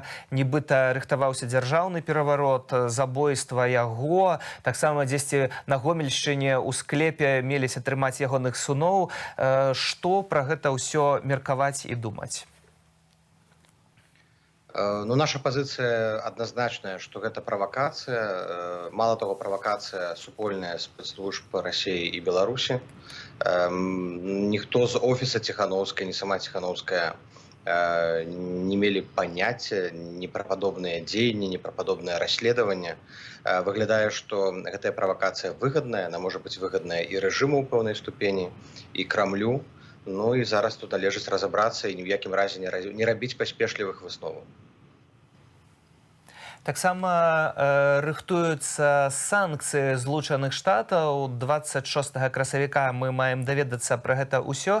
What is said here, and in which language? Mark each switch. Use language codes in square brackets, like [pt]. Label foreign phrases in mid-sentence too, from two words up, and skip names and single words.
[be] Нібыта рыхтаваўся дзяржаўны пераварот, забойства яго. Таксама дзесьці на Гомельшчыне ў склепе меліся трымаць ягоных сыноў. Што пра гэта ўсё меркаваць і думаць? Ну, [ru] наша позиция однозначная, что это провокация. Мало того, провокация супольная спецслужб России и Беларуси. Никто з офиса Тихановской, ни сама Тихановская не имели понятия ни про подобные деяния, ни про подобное расследование. Выглядает, что эта провокация выгодная, она может быть выгодная и режиму в пэўнай ступени, и Кремлю. [be] Ну і зараз тут належыць разобрацца і ні ў якім разе не рабіць паспешлівых высноваў. Таксама рыхтуюцца санкцыі Злучаных Штатаў. 26 красавіка мы маем даведацца пра гэта ўсё.